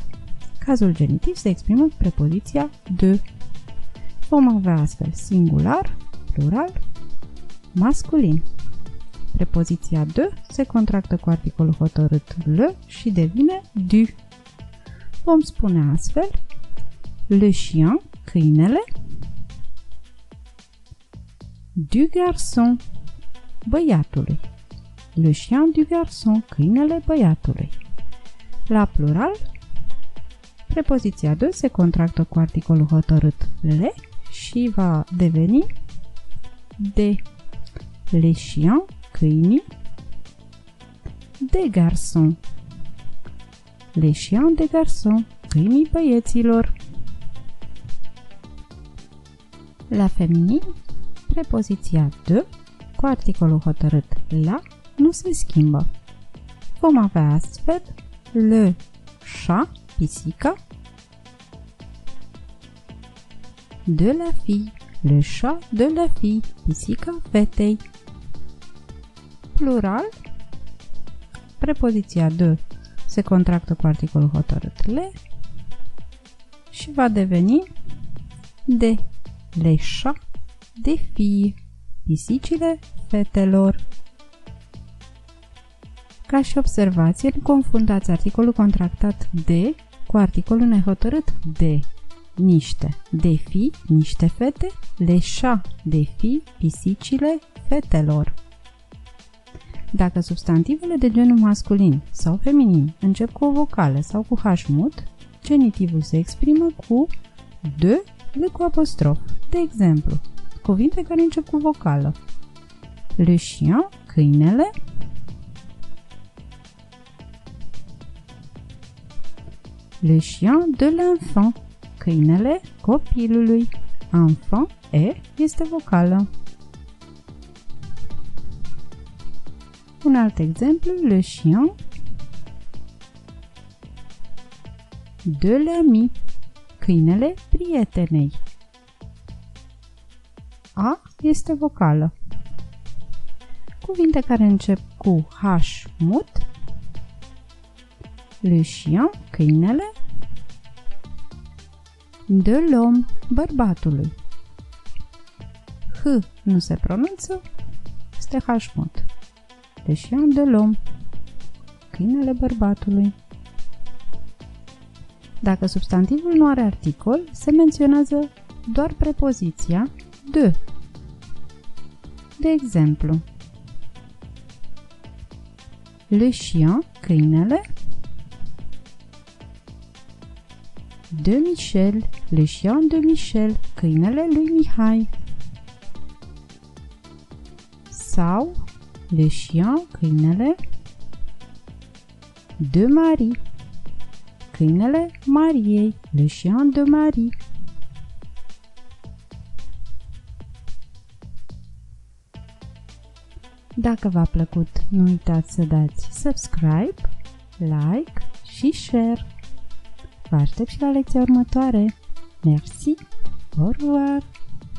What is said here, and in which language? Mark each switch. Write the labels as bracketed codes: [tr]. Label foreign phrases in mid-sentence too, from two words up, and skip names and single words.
[ro] Cazul genitiv se exprimă cu prepoziția de. Vom avea astfel singular, plural, masculin. Prepoziția de se contractă cu articolul hotărât le și devine du. Vom spune astfel [fr] le chien, [ro] câinele, [fr] du garçon, [ro] băiatului. [fr] Le chien du garçon, [ro] câinele băiatului. La plural, prepoziția de se contractă cu articolul hotărât le și va deveni de. [fr] Les chiens, câinii, de garçon. Les chiens de garçon, [ro] câinii băieților. La feminin, prepoziția de cu articolul hotărât la nu se schimbă. Vom avea astfel [fr] le chat, [ro] pisica, [fr] de la fille, le chat de la fille, [ro] pisica fetei. Plural, prepoziția de se contractă cu articolul hotărât le și va deveni de. [fr] Les chats de filles, [ro] pisicile fetelor. Ca și observație, nu confundați articolul contractat de cu articolul nehotărât de. Niște, de fi, niște fete, [fr] les chats de filles, [ro] pisicile fetelor. Dacă substantivele de genul masculin sau feminin încep cu o vocală sau cu H mut, genitivul se exprimă cu de cu apostrof. De exemplu, cuvinte care încep cu vocală. [fr] Le chien, câinele, le chien de l'enfant, [ro] câinele copilului. Enfant, e, este vocală. Un alt exemplu, [fr] le chien de l'ami, [ro] câinele prietenei. A este vocală. Cuvinte care încep cu H mut. [fr] Le chien, câinele, de l'homme, bărbatului. [ro] H nu se pronunță, este H mut. [fr] Le chien de l'homme, [ro] câinele bărbatului. Dacă substantivul nu are articol, se menționează doar prepoziția de. De exemplu, [fr] le chien, câinele, de Michel, le chien de Michel, [ro] câinele lui Mihai. Sau, [fr] le chien, [ro] câinele, de Marie, câinele Mariei, [fr] le chien de Marie. [ro] Dacă v-a plăcut, nu uitați să dați subscribe, like și share. Vă aștept și la lecția următoare. [fr] Merci! Au revoir!